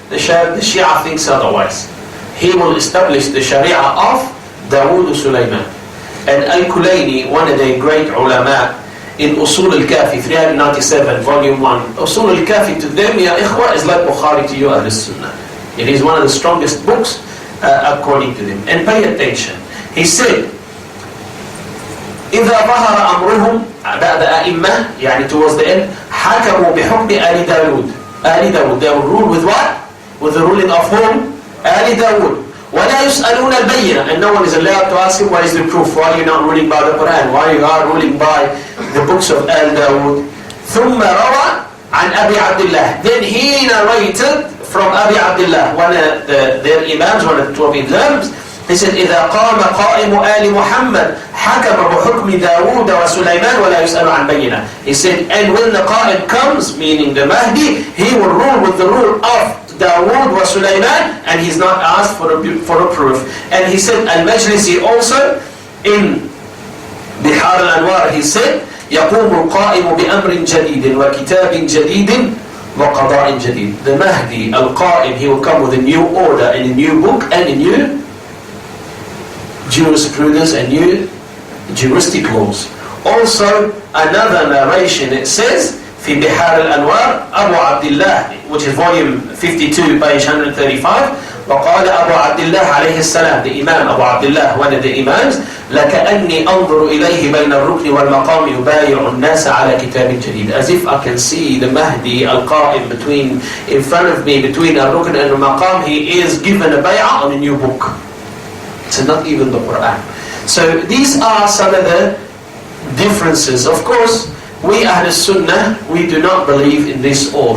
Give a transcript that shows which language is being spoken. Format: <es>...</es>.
<en>The Shia thinks otherwise. He will establish the Sharia of Dawood Sulaiman. And Al-Kulayni, one of the great ulama, in Usul al-Kafi, 397, volume 1. Usul al-Kafi to them, ya ikhwa, is like Bukhari to you, Ahl Sunnah. It is one of the strongest books according to them. And pay attention. He said,</en> <ar>إذا ظهر أمرهم بعد أئمة, يعني</ar> <en>towards the end,</en> <ar>حكموا بحكم آل داود.</ar> <en>آل داود, they will rule with what? With the ruling of whom? آل داود.</en> <ar>ولا يسألون البينة,</ar> <en>and no one is allowed to ask him what is the proof, why you are not ruling by the Quran, why you are ruling by the books of آل داود.</en> <ar>ثم روى عن أبي عبد الله,</ar> <en>then he narrated from Abi Abdullah, one of their imams, one of the 12 imams. He said,</en> <ar>إذا قام قائم آل محمد حكم بحكم داود وسليمان ولا يسأل عن بينة.</ar> <en>He said, and when the قائم comes, meaning the Mahdi, he will rule with the rule of Dawood wa Sulaiman, and he's not asked for a proof. And he said, Al-Majlisi also, in Bihar al-Anwar, he said,</en> <ar>يقوم القائم بأمر جديد وكتاب جديد وقضاء جديد.</ar> <en>The Mahdi, Al-Qa'im, he will come with a new order and a new book and a new jurisprudence and new juristic laws. Also, another narration, it says,</en> <ar>في بحار الأنوار أبو عبد الله,</ar> <en>which is volume 52, page 135,</en> <ar>وقال أبو عبد الله عليه السلام,</ar> <en>the Imam Abu Abdullah, one of the Imams,</en> <ar>لكأني أنظر إليه بين الركن والمقام يبايع الناس على كتاب جديد.</ar> <en>As if I can see the Mahdi al-Qa'im in front of me, between al-Rukn and al-Maqam, he is given a bay'ah on a new book. It's not even the Quran. So these are some of the differences. Of course, we Ahl Sunnah, we do not believe in this all.</en>